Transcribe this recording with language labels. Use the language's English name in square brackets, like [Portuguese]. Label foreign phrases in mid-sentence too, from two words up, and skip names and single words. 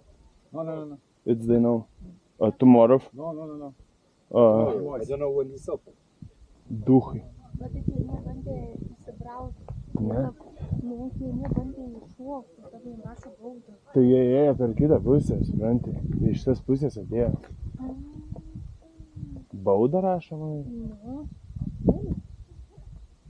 [English] No. It's day now. Tomorrow? No. I don't know when it's open. Duhai. [Lithuanian] Bet tai jie nebandė įsibrauti. Ne? Ne, jie nebandė iššokti, tada jie rašo baudą. Tai jie ėjo per kitą pusę, supranti. Jie iš šitas pusės atėjo. Baudą rašo, manai?